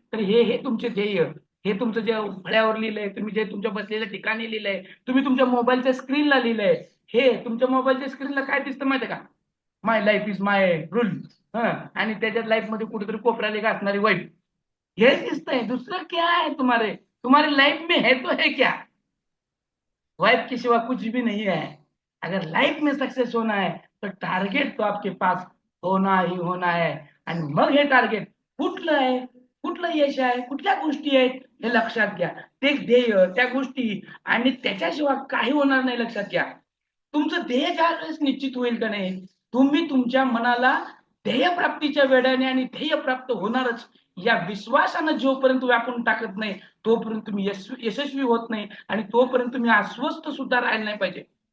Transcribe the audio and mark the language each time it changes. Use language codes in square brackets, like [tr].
[mr] तर हे हे तुमचे ध्येय हे तुमचं जे फळ्यावर लिहिलंय तुम्ही जे तुमच्या बसलेल्या ठिकाणी लिहिलंय तुम्ही तुमच्या मोबाईलच्या स्क्रीनला लिहिलंय. हे तुमच्या मोबाईलच्या स्क्रीनला काय दिसतं माहितीये का? [en] My life is my rule. [mr] आणि त्याच्यात लाईफ मध्ये कुठेतरी कोपऱ्याला एक असणारी वाईफ हे दिसतंय. [hi] दुसरं क्या है तुम्हारे तुम्हारी लाइफ में है तो है क्या? वाइफ के सिवा कुछ भी नहीं है. अगर लाइफ में सक्सेस होना है तो टार्गेट तो आपके पास होना ही होना है. [mr] आणि मग हे टार्गेट कुठलं आहे कुठलं यश आहे कुठल्या गोष्टी आहेत हे लक्षात घ्या. ते ध्येय त्या गोष्टी आणि त्याच्याशिवाय काही होणार नाही लक्षात घ्या. तुमचं ध्येय ज्या वेळेस निश्चित होईल का नाही तुम्ही तुमच्या मनाला ध्येयप्राप्तीच्या वेळाने आणि ध्येय प्राप्त होणारच या विश्वासानं जोपर्यंत व्यापून टाकत नाही तोपर्यंत तुम्ही यशस्वी होत नाही आणि तोपर्यंत तुम्ही अस्वस्थ सुद्धा राहिला नाही पाहिजे.